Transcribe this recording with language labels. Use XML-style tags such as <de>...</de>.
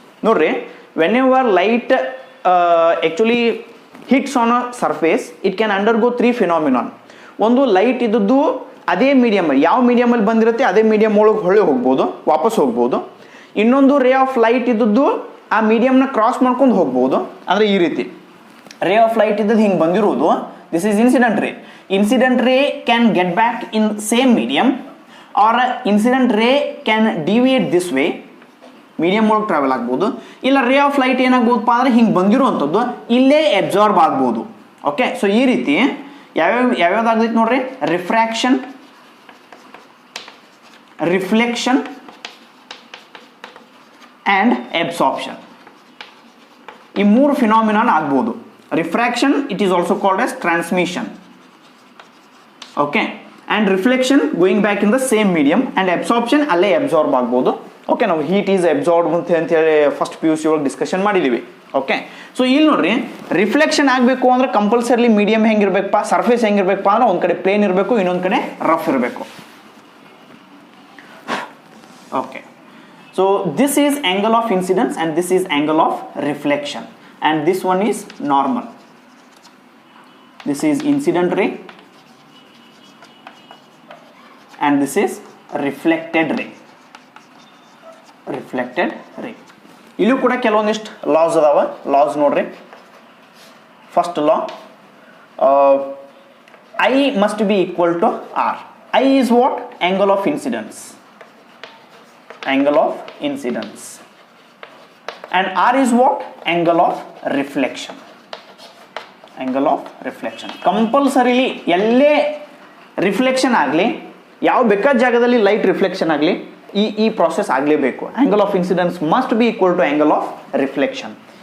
<en>ನೋಡ್ರಿ, whenever light actually hits on a surface, it can undergo 3 phenomenon.</en> <kn>ಒಂದು light ಇದ್ದದ್ದು ಅದೇ ಮೀಡಿಯಮ್, ಯಾವ ಮೀಡಿಯಮಲ್ಲಿ ಬಂದಿರುತ್ತೆ ಅದೇ ಮೀಡಿಯಮ್ ಒಳಗೆ ಹೊಳೆ ಹೋಗ್ಬೋದು, ವಾಪಸ್ ಹೋಗ್ಬೋದು. ಇನ್ನೊಂದು ರೇ ಆಫ್ ಲೈಟ್ ಇದ್ದದ್ದು ಆ ಮೀಡಿಯಮ್ನ ಕ್ರಾಸ್ ಮಾಡ್ಕೊಂಡು ಹೋಗ್ಬೋದು. ಅಂದರೆ ಈ ರೀತಿ ರೇ ಆಫ್ ಲೈಟ್ ಇದ್ದದ್ದು ಹಿಂಗೆ ಬಂದಿರೋದು,</kn> <en>This is incident ray. Incident ray can get back in same medium, or incident ray can deviate this way, medium</en> <kn>ಒಳಗೆ ಟ್ರಾವೆಲ್ ಆಗ್ಬೋದು. ಇಲ್ಲ ರೇ ಆಫ್ ಲೈಟ್ ಏನಾಗ್ಬೋದಪ್ಪ ಅಂದರೆ ಹಿಂಗೆ ಬಂದಿರುವಂಥದ್ದು ಇಲ್ಲೇ ಅಬ್ಸಾರ್ಬ್ ಆಗ್ಬೋದು. ಓಕೆ, ಸೊ ಈ ರೀತಿ ಯಾವ್ಯಾವ್ದಾಗ್ತೈತಿ ನೋಡ್ರಿ,</kn> <en>Refraction, reflection and absorption.</en> <kn>ಈ 3 ಫಿನಾಮಿನಾನ್ ಆಗ್ಬೋದು.</kn> <en>refraction it is also called as transmission, okay, and reflection going back in the same medium, and absorption</en> <kn>ಅಲ್ಲೇ ಅಬ್ಸಾರ್ಬ್ ಆಗ್ಬೋದು. ಓಕೆ, ನಾವು ಹೀಟ್ ಈಸ್ ಅಬ್ಸಾರ್ಬ್ ಅಂತೇಳಿ ಫಸ್ಟ್ PUC ಒಳಗೆ ಡಿಸ್ಕಷನ್ ಮಾಡಿದ್ದೀವಿ. ಓಕೆ, ಸೊ ಇಲ್ಲಿ ನೋಡ್ರಿ, ರಿಫ್ಲೆಕ್ಷನ್ ಆಗಬೇಕು ಅಂದ್ರೆ ಕಂಪಲ್ಸರಿ ಮೀಡಿಯಮ್ ಹೆಂಗಿರ್ಬೇಕಪ್ಪ, ಸರ್ಫೇಸ್ ಹೆಂಗಿರ್ಬೇಕಪ್ಪ ಅಂದ್ರೆ ಒಂದು ಕಡೆ ಪ್ಲೇನ್ ಇರಬೇಕು, ಇನ್ನೊಂದು ಕಡೆ ರಫ್ ಇರಬೇಕು.</kn> <en>Okay, so this is angle of incidence and this is angle of reflection, and this one is normal. This is incident ray and this is reflected ray. Reflected ray.</en> <kn>ಇಲ್ಲೂ ಕೂಡ ಕೆಲವೊಂದಿಷ್ಟು loss ಅದಾವ.</kn> <en>Laws ನೋಡ್ರಿ, first law, I must be equal to R. I is what? Angle of incidence. Angle of incidence, and R is what? Angle of reflection. Angle of reflection.</en> <kn>Compulsorily ಎಲ್ಲೇ reflection ಆಗಲಿ, ಯಾವ ಬೇಕಾದ ಜಾಗದಲ್ಲಿ light reflection ಆಗಲಿ, ಈ process ಆಗಲೇಬೇಕು.</kn> <en>Angle of incidence must be equal to angle of reflection.</en>